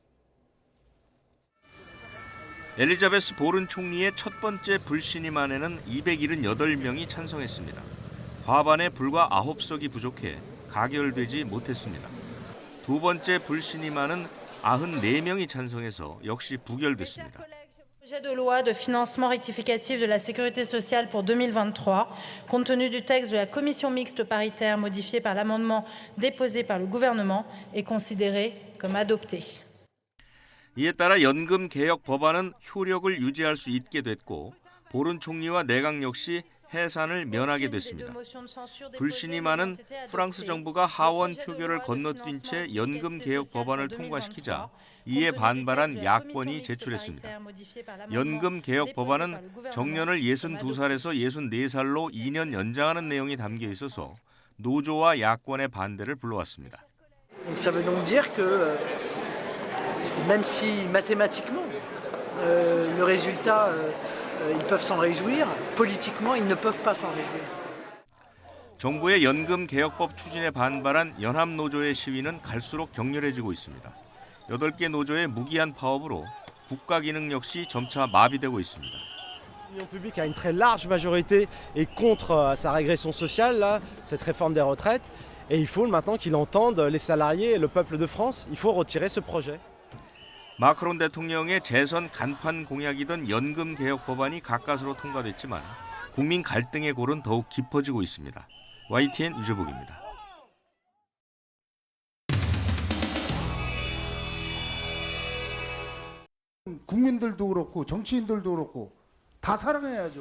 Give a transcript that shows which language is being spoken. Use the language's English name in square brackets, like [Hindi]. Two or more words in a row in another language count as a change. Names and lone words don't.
[Korean] 엘리자베스 보른 총리의 첫 번째 불신임안에는 278명이 찬성했습니다. 과반에 불과 9석이 부족해 가결되지 못했습니다. 두 번째 불신임안은 94명이 찬성해서 역시 부결됐습니다. [French] Projet de loi de financement rectificatif de la sécurité sociale pour 2023, compte tenu du texte de la commission mixte paritaire modifié par l'amendement déposé par le gouvernement, est considéré comme adopté. [Korean] 이에 따라 연금 개혁 법안은 효력을 유지할 수 있게 됐고 보른 총리와 내각 역시 해산을 면하게 됐습니다. 불신임안은 프랑스 정부가 하원 표결을 건너뛴 채 연금 개혁 법안을 통과시키자 이에 반발한 야권이 제출했습니다. 연금 개혁 법안은 정년을 62살에서 64살로 2년 연장하는 내용이 담겨 있어서 노조와 야권의 반대를 불러왔습니다. [French] Ça veut donc dire que même si mathématiquement le résultat ils peuvent s'en réjouir, politiquement ils ne peuvent pas s'en réjouir. [Korean] 정부의 연금 개혁법 추진에 반발한 연합노조의 시위는 갈수록 격렬해지고 있습니다. 8개 노조의 무기한 파업으로 국가 기능 역시 점차 마비되고 있습니다. [French] L'opinion publique a une très large majorité et contre sa régression sociale, là, cette réforme des retraites. Et il faut maintenant qu'il entende les salariés et le peuple de France. Il faut retirer ce projet. [Korean] 마크론 대통령의 재선 간판 공약이던 연금 개혁 법안이 가까스로 통과됐지만 국민 갈등의 골은 더욱 깊어지고 있습니다. YTN 유재복입니다. 국민들도 그렇고 정치인들도 그렇고 다 사랑해야죠.